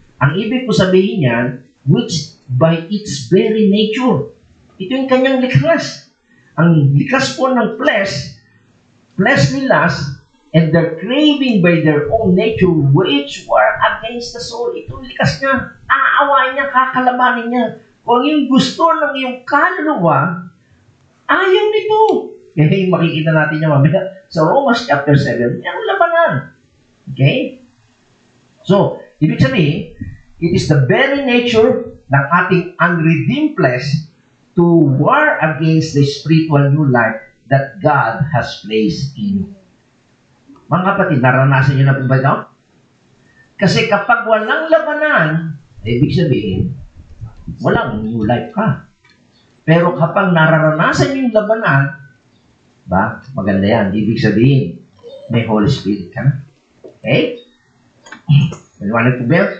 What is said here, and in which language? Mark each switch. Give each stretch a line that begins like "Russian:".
Filipino: Ang ibig ko sabihin yan,
English: which by its very nature.
Filipino: Ito yung kanyang likas. Ang likas po ng
English: fleshly lust, and their craving by their own nature, which war against the soul.
Filipino: Ito yung likas niya. Aawain niya, kakalabanin niya. Kung yung gusto ng iyong kaluluwa, ayaw nito. Kaya makikita natin niya mamaya sa Romans chapter 7, yung labanan. Okay?
English: So,
Filipino: ibig sabihin,
English: it is the very nature
Filipino: ng ating
English: unredeemed flesh to war against the spiritual new life that God has placed in you.
Filipino: Mga kapatid, naranasan niyo na po ba ito? Kasi kapag walang labanan, ibig sabihin, walang new life ka. Pero kapag nararanasan niyo yung labanan, ba, maganda yan. Ibig sabihin, may Holy Spirit ka. Okay? Maliwanag po ba?